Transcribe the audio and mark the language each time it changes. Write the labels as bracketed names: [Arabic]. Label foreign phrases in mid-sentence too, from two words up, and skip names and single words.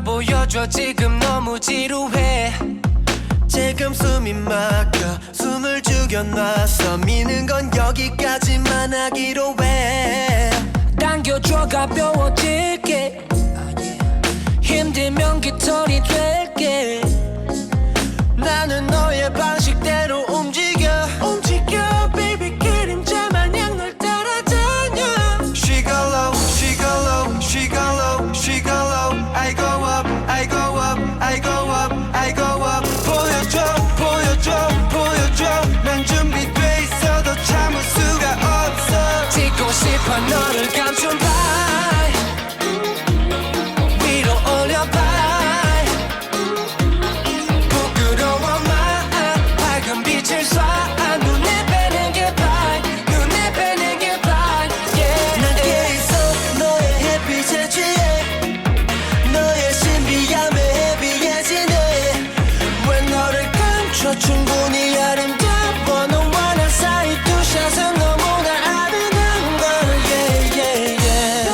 [Korean] 보여줘 지금 너무 지루해 지금 숨이 막혀 숨을 죽여놨어 미는 건 여기까지만 하기로 해 당겨줘 가벼워질게 힘들면 깃털이 될게 나는 너의 방식대로 움직여 baby 그림자 마냥 널 따라다녀 [English] She go low, she go low, she go low, she go low I go up, [Korean] I go up, I go up, I go up 보여줘, 보여줘, 보여줘 난 준비돼 있어도 참을 수가 없어 찍고 싶어 너를 감춘 바 위로 올려봐 부끄러워 마 밝은 빛을 쏴 눈에 뵈는 게 bright 눈에 뵈는 게 [English] bright yeah. [Korean] 난 깨 있어 너의 햇빛에 취해 너의 신비함에 해비해지네 왜 너를 감춰 충분히 아름다워 너와 나 사이 두 샷은 너무나 아름다운 걸 [English] yeah, yeah, yeah.